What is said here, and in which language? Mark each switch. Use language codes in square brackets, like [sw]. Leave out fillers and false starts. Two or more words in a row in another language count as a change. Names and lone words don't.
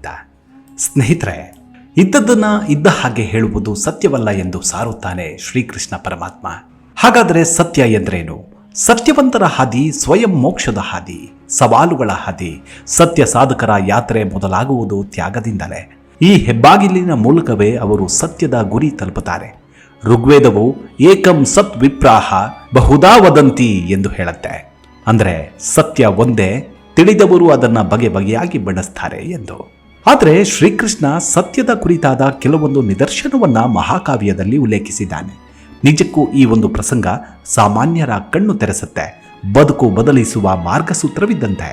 [kn] ಸ್ನೇಹಿತರೆ, ಇದ್ದದ್ದನ್ನ ಇದ್ದ ಹಾಗೆ ಹೇಳುವುದು ಸತ್ಯವಲ್ಲ ಎಂದು ಸಾರುತ್ತಾನೆ ಶ್ರೀಕೃಷ್ಣ ಪರಮಾತ್ಮ. ಹಾಗಾದರೆ ಸತ್ಯ ಎಂದ್ರೇನು? ಸತ್ಯವಂತರ ಹಾದಿ ಸ್ವಯಂ ಮೋಕ್ಷದ ಹಾದಿ, ಸವಾಲುಗಳ ಹಾದಿ. ಸತ್ಯ ಸಾಧಕರ ಯಾತ್ರೆ ಮೊದಲಾಗುವುದು ತ್ಯಾಗದಿಂದಲೇ. ಈ ಹೆಬ್ಬಾಗಿಲಿನ ಮೂಲಕವೇ ಅವರು ಸತ್ಯದ ಗುರಿ ತಲುಪುತ್ತಾರೆ. ಋಗ್ವೇದವು [sa] ಏಕಂ ಸತ್ ವಿಪ್ರಾಹ ಬಹುಧಾ ವದಂತಿ [kn] ಎಂದು ಹೇಳುತ್ತೆ. ಅಂದರೆ ಸತ್ಯ ಒಂದೇ, ತಿಳಿದವರು ಅದನ್ನು ಬಗೆ ಬಗೆಯಾಗಿ ಬಳಸ್ತಾರೆ ಎಂದು. ಆದರೆ ಶ್ರೀಕೃಷ್ಣ ಸತ್ಯದ ಕುರಿತಾದ ಕೆಲವೊಂದು ನಿದರ್ಶನವನ್ನ ಮಹಾಕಾವ್ಯದಲ್ಲಿ ಉಲ್ಲೇಖಿಸಿದ್ದಾನೆ. ನಿಜಕ್ಕೂ ಈ ಒಂದು ಪ್ರಸಂಗ ಸಾಮಾನ್ಯರ ಕಣ್ಣು ತೆರೆಸುತ್ತೆ, ಬದುಕು ಬದಲಿಸುವ ಮಾರ್ಗಸೂತ್ರವಿದ್ದಂತೆ.